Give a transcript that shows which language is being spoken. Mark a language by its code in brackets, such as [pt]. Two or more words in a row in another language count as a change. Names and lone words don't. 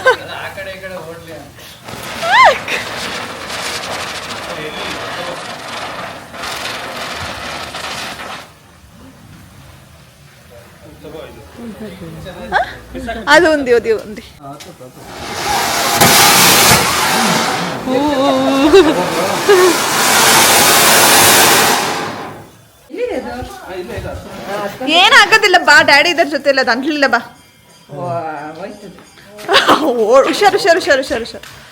[te] ಅದು ఉంది అది ఉంది. [kn] ಏನಾಗೋದಿಲ್ಲ ಬಾ, ಡ್ಯಾಡಿ ಇದ್ರ ಜೊತೆ ಇಲ್ಲ, ಅದು ಅಂಟ್ಲಿಲ್ಲ ಬಾ. ಹುಷಾರು ಹುಷಾರು ಹುಷಾರು ಹುಷಾರು ಹುಷಾರು.